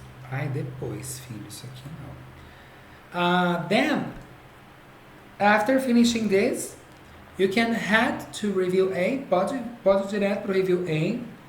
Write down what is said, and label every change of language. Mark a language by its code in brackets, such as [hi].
[pt] Ai, depois, filho, isso aqui não. [en] Then, after finishing this, you can head to review A. [pt] Pode ir direto para o review A.